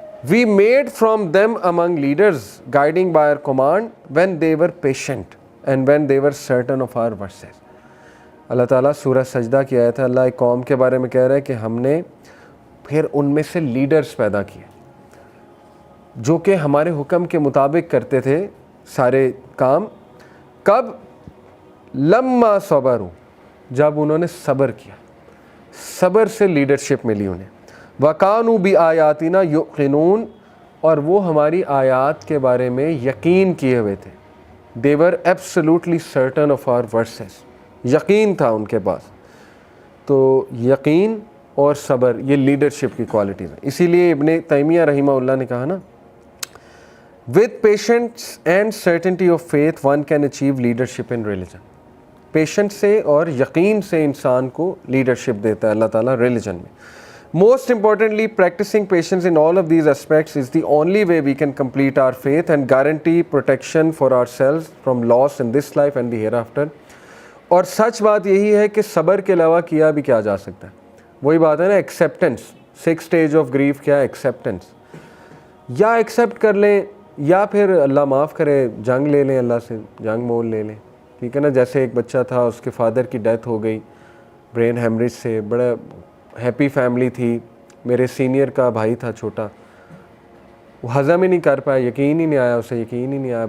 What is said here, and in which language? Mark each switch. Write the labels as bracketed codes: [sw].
[en] We made from them among leaders guiding by our command when they were patient and when they were certain of our verses. [ur] اللہ تعالیٰ سورہ سجدہ کی آیت ہے, اللہ ایک قوم کے بارے میں کہہ رہا ہے کہ ہم نے پھر ان میں سے لیڈرز پیدا کیے جو کہ ہمارے حکم کے مطابق کرتے تھے سارے کام. کب؟ [ar] لما صبروا, [ur] جب انہوں نے صبر کیا, صبر سے لیڈرشپ ملی انہیں. [ar] وَكَانُوا بِآيَاتِنَا يُوقِنُونَ, [ur] اور وہ ہماری آیات کے بارے میں یقین کیے ہوئے تھے. [en] They were absolutely certain of our verses. [ur] یقین تھا ان کے پاس. تو یقین اور صبر یہ لیڈرشپ کی کوالٹیز ہیں. اسی لیے ابن تیمیہ رحمہ اللہ نے کہا نا, [en] with patience and certainty of faith one can achieve leadership in religion. [ur] Patient سے اور یقین سے انسان کو لیڈرشپ دیتا ہے اللہ تعالیٰ ریلیجن میں. [en] Most importantly, practicing patience in all of these aspects is the only way we can complete our faith and guarantee protection for ourselves from loss in this life and the hereafter. [ur] اور سچ بات یہی ہے کہ صبر کے علاوہ کیا بھی کیا جا سکتا ہے. وہی بات ہے نا, ایکسیپٹنس. 6 stage آف گریف کیا ہے؟ ایکسیپٹنس. یا ایکسیپٹ کر لیں یا پھر اللہ معاف کرے جنگ لے لیں, اللہ سے جنگ مول لے لیں. ٹھیک ہے نا. جیسے ایک بچہ تھا, اس کے فادر کی ڈیتھ ہو گئی برین ہیمریج سے, بڑا ہیپی فیملی تھی, میرے سینئر کا بھائی تھا چھوٹا, وہ ہضم ہی نہیں کر پایا, یقین ہی نہیں آیا اسے, یقین ہی نہیں آیا.